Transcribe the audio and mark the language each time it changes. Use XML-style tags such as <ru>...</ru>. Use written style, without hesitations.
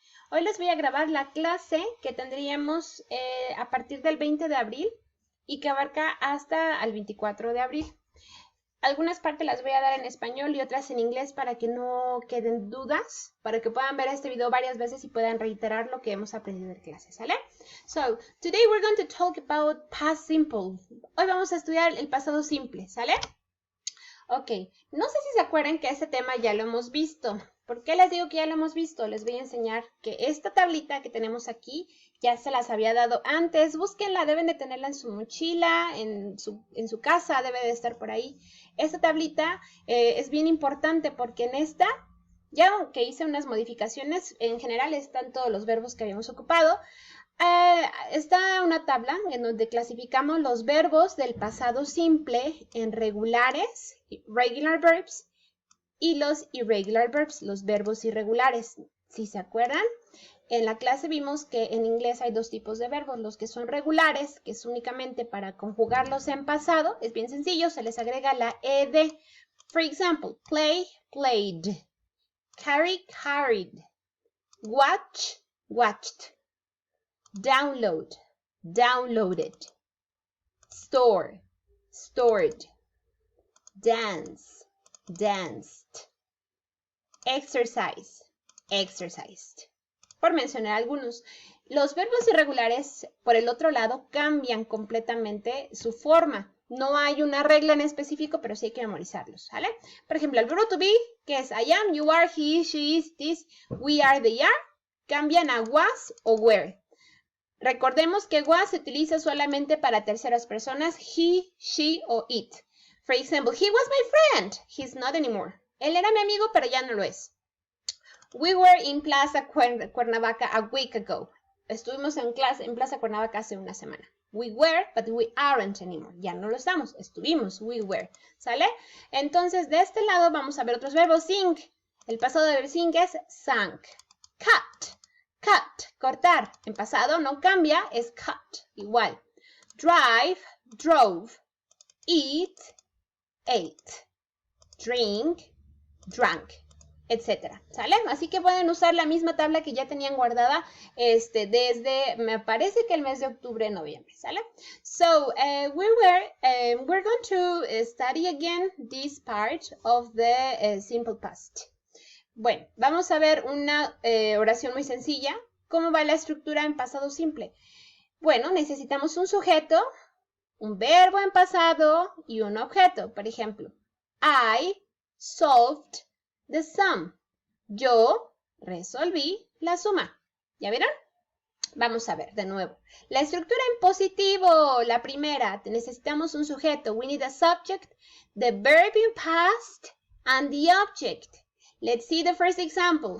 <es>Hoy les voy a grabar la clase que tendríamos a partir del 20 de abril y que abarca hasta el 24 de abril. Algunas partes las voy a dar en español y otras en inglés para que no queden dudas, para que puedan ver este video varias veces y puedan reiterar lo que hemos aprendido en clase, ¿sale?</es> <en>So, today we're going to talk about past simple.</en> <es>Hoy vamos a estudiar el pasado simple, ¿sale? Ok, no sé si se acuerdan que este tema ya lo hemos visto. ¿Por qué les digo que ya lo hemos visto? Les voy a enseñar que esta tablita que tenemos aquí ya se las había dado antes. Búsquenla, deben de tenerla en su mochila, en su casa, debe de estar por ahí. Esta tablita es bien importante porque en esta, ya aunque hice unas modificaciones, en general están todos los verbos que habíamos ocupado. Está una tabla en donde clasificamos los verbos del pasado simple en regulares,</es> <en>regular verbs,</en> <es>y los</es> <en>irregular verbs,</en> <es>los verbos irregulares. Si se acuerdan, en la clase vimos que en inglés hay dos tipos de verbos, los que son regulares, que es únicamente para conjugarlos en pasado, es bien sencillo, se les agrega la ed.</es> <en>For example, play, played, carry, carried, watch, watched, download, downloaded, store, stored, dance, danced, exercise, exercised.</en> <es>Por mencionar algunos. Los verbos irregulares, por el otro lado, cambian completamente su forma. No hay una regla en específico, pero sí hay que memorizarlos, ¿vale? Por ejemplo, el verbo to be, que es</es> <en>I am, you are, he, she, is, this, we are, they are,</en> <es>cambian a was o were. Recordemos que was se utiliza solamente para terceras personas, he, she o it.</es> <en>For example, he was my friend. He's not anymore.</en> <es>Él era mi amigo, pero ya no lo es.</es> <en>We were in Plaza Cuernavaca a week ago.</en> <es>Estuvimos en Plaza Cuernavaca hace una semana.</es> <en>We were, but we aren't anymore.</en> <es>Ya no lo estamos. Estuvimos,</es> <en>we were.</en> <es>¿Sale? Entonces, de este lado vamos a ver otros verbos. Sing. El pasado del sing es sang. Cut. Cut. Cortar. En pasado no cambia, es cut.</es> <en>Igual. Drive. Drove. Eat. Ate, drink, drank, etc.</en> <es>¿Sale? Así que pueden usar la misma tabla que ya tenían guardada desde, me parece que el mes de octubre, noviembre. ¿Sale?</es> <en>So, we're going to study again this part of the simple past.</en> <es>Bueno, vamos a ver una oración muy sencilla. ¿Cómo va la estructura en pasado simple? Bueno, necesitamos un sujeto, un verbo en pasado y un objeto.</es> <en>Por ejemplo, I solved the sum.</en> <es>Yo resolví la suma. ¿Ya vieron? Vamos a ver de nuevo. La estructura en positivo, la primera, necesitamos un sujeto.</es> <en>We need a subject, the verb in past, and the object. Let's see the first example.</en>